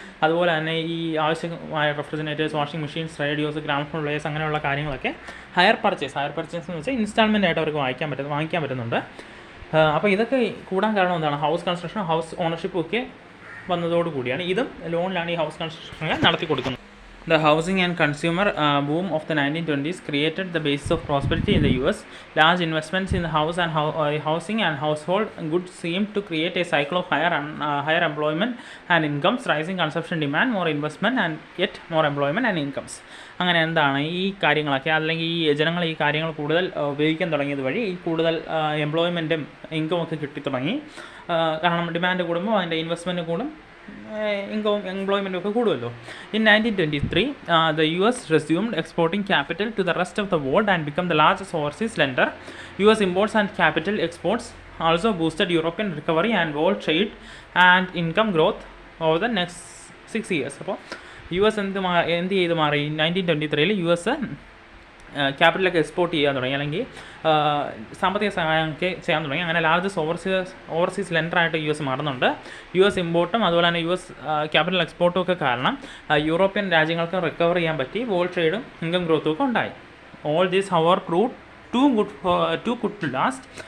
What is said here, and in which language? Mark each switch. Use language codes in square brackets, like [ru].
[ml] അതുപോലെ തന്നെ ഈ ആവശ്യമായ refrigerators, washing machines, radios, gramophone players അങ്ങനെയുള്ള കാര്യങ്ങളൊക്കെ ഹയർ പർച്ചേസ് എന്ന് വെച്ചാൽ ഇൻസ്റ്റാൾമെൻ്റ് ആയിട്ട് അവർക്ക് വാങ്ങിക്കാൻ പറ്റുന്നുണ്ട്. അപ്പോൾ ഇതൊക്കെ കൂടാൻ കാരണം ഹൗസ് കൺസ്ട്രക്ഷൻ, ഹൗസ് ഓണർഷിപ്പും ഒക്കെ വന്നതോടുകൂടിയാണ്. ഇതും ലോണിലാണ് ഈ ഹൗസ് കൺസ്ട്രക്ഷനൊക്കെ നടത്തി കൊടുക്കുന്നത്. [en] The housing and consumer boom of the 1920s created the basis of prosperity in the US. Large investments in the housing and household goods seemed to create a cycle of higher employment and incomes, rising consumption demand, more investment and yet more employment and incomes. [ml] അങ്ങനെ ഈ കാര്യങ്ങളൊക്കെ അല്ലെങ്കിൽ ഈ ജനങ്ങൾ ഈ കാര്യങ്ങൾ കൂടുതൽ ഉപയോഗിക്കാൻ തുടങ്ങിയത് വഴി ഈ കൂടുതൽ എംപ്ലോയ്മെൻറ്റും ഇൻകം ഒക്കെ കിട്ടിത്തുടങ്ങി. കാരണം ഡിമാൻഡ് കൂടുമ്പോൾ അതിൻ്റെ ഇൻവെസ്റ്റ്മെൻറ്റ് കൂടും, employment ഒക്കെ കൂടുമല്ലോ. [en] In 1923, the US resumed exporting capital to the rest of the world and became the largest overseas lender. US imports and capital exports also boosted European recovery and world trade and income growth over the next 6 years. [ml] അപ്പോൾ US എന്ത് ചെയ്ത് മാറി? 1923 US ക്യാപിറ്റലൊക്കെ export ചെയ്യാൻ തുടങ്ങി, അല്ലെങ്കിൽ സാമ്പത്തിക സഹായമൊക്കെ ചെയ്യാൻ തുടങ്ങി. അങ്ങനെ ലാർജസ്റ്റ് ഓവർസീസ് ലെൻഡറായിട്ട് US മാറുന്നുണ്ട്. US ഇമ്പോർട്ടും അതുപോലെ തന്നെ US ക്യാപിറ്റൽ എക്സ്പോർട്ടും ഒക്കെ കാരണം യൂറോപ്യൻ രാജ്യങ്ങൾക്ക് റിക്കവർ ചെയ്യാൻ പറ്റി, വേൾഡ് ട്രേഡും ഇൻകം ഗ്രോത്തും ഒക്കെ ഉണ്ടായി. [en] All this however proved too good to last.